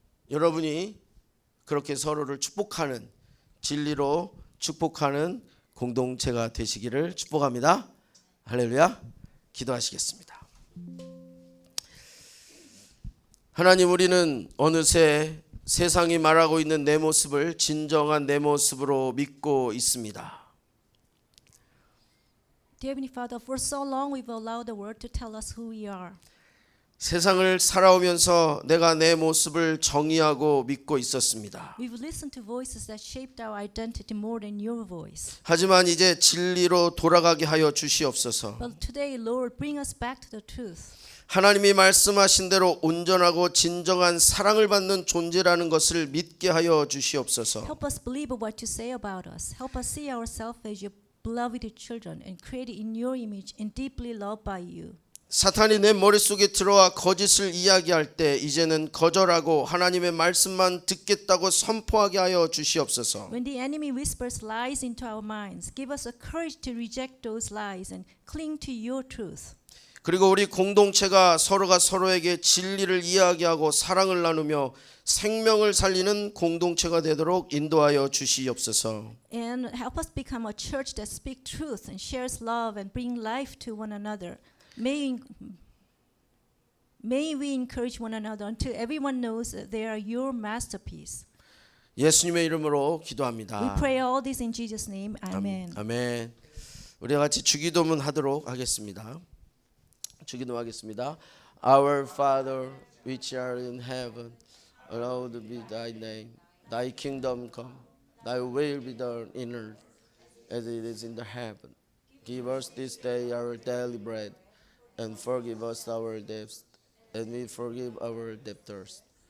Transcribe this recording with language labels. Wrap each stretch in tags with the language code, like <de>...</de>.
<ko>여러분이 그렇게 서로를 축복하는, 진리로 축복하는 공동체가 되시기를 축복합니다. 할렐루야. 기도하시겠습니다. 하나님, 우리는 어느새 세상이 말하고 있는 내 모습을 진정한 내 모습으로 믿고 있습니다.</ko> <en>Dear Heavenly Father, for so long we've allowed the world to tell us who we are.</en> <ko>세상을 살아오면서 내가 내 모습을 정의하고 믿고 있었습니다.</ko> <en>We've listened to voices that shaped our identity more than your voice.</en> <ko>하지만 이제 진리로 돌아가게 하여 주시옵소서.</ko> <en>But today, Lord, bring us back to the truth.</en> <ko>하나님이 말씀하신 대로 온전하고 진정한 사랑을 받는 존재라는 것을 믿게 하여 주시옵소서.</ko> <en>Help us believe what you say about us. Help us see ourselves as your beloved children and created in your image and deeply loved by you.</en> <ko>사탄이 내 머릿속에 들어와 거짓을 이야기할 때 이제는 거절하고 하나님의 말씀만 듣겠다고 선포하게 하여 주시옵소서.</ko> <en>When the enemy whispers lies into our minds, give us a courage to reject those lies and cling to your truth.</en> <ko>그리고 우리 공동체가 서로가 서로에게 진리를 이야기하고 사랑을 나누며 생명을 살리는 공동체가 되도록 인도하여 주시옵소서.</ko> <en>And help us become a church that speaks truth and shares love and bring life to one another. May we encourage one another until everyone knows that they are your masterpiece.</en> <ko>예수님의 이름으로 기도합니다.</ko> <en>We pray all this in Jesus' name. Amen.</en> <ko>아멘. 우리 같이 주기도문 하도록 하겠습니다. 주기도하겠습니다.</ko> <en>Our Father, which art in heaven, hallowed be thy name. Thy kingdom come. Thy will be done in earth as it is in the heaven. Give us this day our daily bread, and forgive us our debts, and we forgive our debtors.</en>